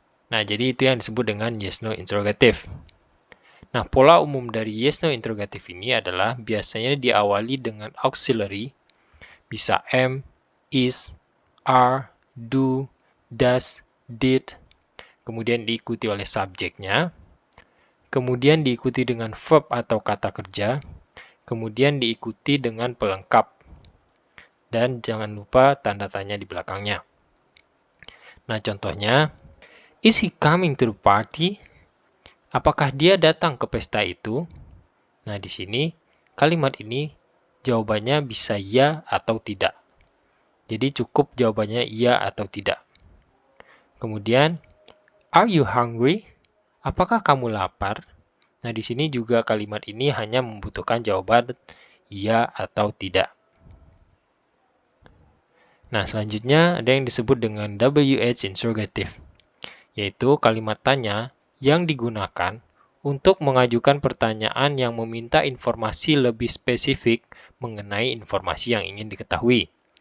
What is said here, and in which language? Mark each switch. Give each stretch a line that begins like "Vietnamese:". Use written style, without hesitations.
Indonesian: Nah, jadi itu yang disebut dengan yes-no interrogative. Nah, pola umum dari yes-no interrogative ini adalah biasanya diawali dengan auxiliary, bisa am, is, are, do, does, did, kemudian diikuti oleh subjeknya, kemudian diikuti dengan verb atau kata kerja, kemudian diikuti dengan pelengkap, dan jangan lupa tanda tanya di belakangnya. Nah, contohnya,
English: is he coming to the party?
Indonesian: Apakah dia datang ke pesta itu? Nah, di sini kalimat ini jawabannya bisa ya atau tidak. Jadi cukup jawabannya iya atau tidak.
English: Kemudian, are you hungry?
Indonesian: Apakah kamu lapar? Nah, di sini juga kalimat ini hanya membutuhkan jawaban iya atau tidak. Nah, selanjutnya ada yang disebut dengan WH interrogative, yaitu kalimat tanya yang digunakan untuk mengajukan pertanyaan yang meminta informasi lebih spesifik mengenai informasi yang ingin diketahui.